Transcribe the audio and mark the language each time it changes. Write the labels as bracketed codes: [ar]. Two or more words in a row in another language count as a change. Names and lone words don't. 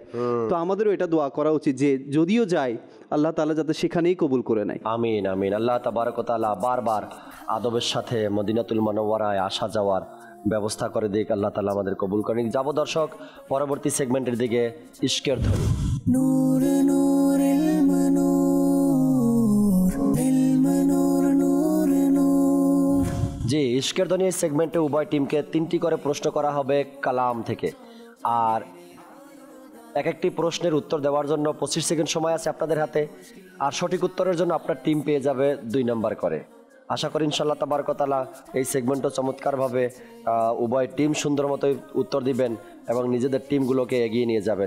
[bn] তো আমাদেরও এটা দোয়া করা উচিত যে যদিও যায় আল্লাহ তাআলা যাতে সেখানেই কবুল করে নেয়। আমিন আমিন। [ar] الله تبارك وتعالى [bn] বারবার আদবের সাথে মদিনাতুল মুনাওয়ারায় আসা যাওয়ার ব্যবস্থা করে দিক। আল্লাহ তাআলা আমাদের কবুল করেন। যাবো দর্শক পরবর্তী সেগমেন্টের দিকে। ইশকের ধ্বনি। [ar] نور نور المنور المنور نور نور। [bn] জি, ইশকের ধ্বনি সেগমেন্টে উভয় টিমকে 3টি করে প্রশ্ন করা হবে কালাম থেকে, আর এক একটি প্রশ্নের উত্তর দেওয়ার জন্য 25 সেকেন্ড সময় আছে আপনাদের হাতে, আর সঠিক উত্তরের জন্য আপনার টিম পেয়ে যাবে 2 নাম্বার করে। আশা করি [ar] إن شاء الله تبارك وتعالى [bn] এই সেগমেন্টও চমৎকারভাবে উভয় টিম সুন্দর মতোই উত্তর দিবেন এবং নিজেদের টিমগুলোকে এগিয়ে নিয়ে যাবেন।